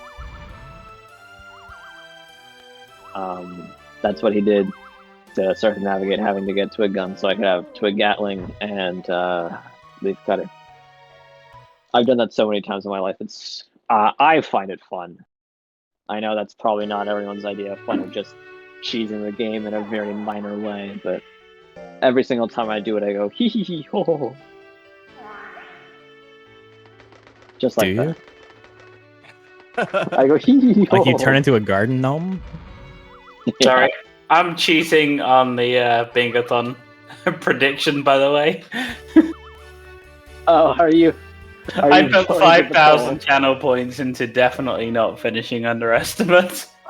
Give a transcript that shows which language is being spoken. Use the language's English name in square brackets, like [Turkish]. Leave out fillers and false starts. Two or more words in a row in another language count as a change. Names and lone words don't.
[English] That's what he did to start to navigate having to get to a gun so I could have to a Gatling and leaf cutter. I've done that so many times in my life. It's I find it fun. I know that's probably not everyone's idea of fun, of just cheesing the game in a very minor way, but every single time I do it, I go hee hee hee ho ho ho. Just like Do that. I go hee hee hee ho. Like you turn into a garden gnome? Sorry, I'm cheating on the Bingothon prediction, by the way. Oh, are you? I put 5,000 channel points into definitely not finishing underestimates.